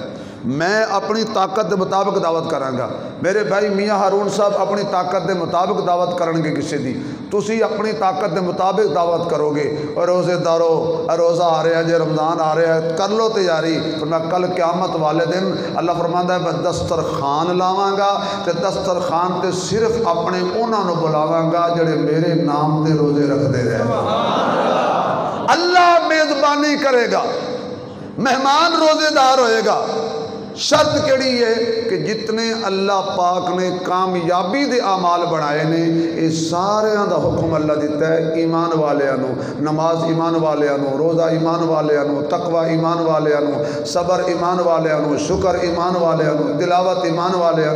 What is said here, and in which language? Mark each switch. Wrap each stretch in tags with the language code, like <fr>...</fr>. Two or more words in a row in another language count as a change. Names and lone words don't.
<pa>میں اپنی طاقت دے مطابق دعوت کراں گا. میرے بھائی میاں ہارون صاحب اپنی طاقت دے مطابق دعوت کرن گے کسی دی. تسی اپنی طاقت دے مطابق دعوت کرو گے. اور روزے دارو روزہ آ رہا ہے جے رمضان آ رہا ہے کر لو تیاری. فرمایا کل قیامت والے دن اللہ فرماندا ہے میں دسترخوان لاواں گا تے دسترخوان تے صرف اپنے انہاں نو بلاواں گا جڑے میرے نام دے روزے رکھدے رہے. اللہ میزبانی کرے گا مہمان روزے دار ہوئے گا. شرط کیڑی ہے کہ جتنے اللہ پاک نے کامیابی دے اعمال بنائے نے یہ سارے دا حکم اللہ دیتا ہے. ایمان والیانو نماز ایمان والیانو روزہ ایمان والیانو تقوی ایمان والیانو صبر ایمان والیانو شکر ایمان والیانو تلاوت ایمان والیانو.</pa>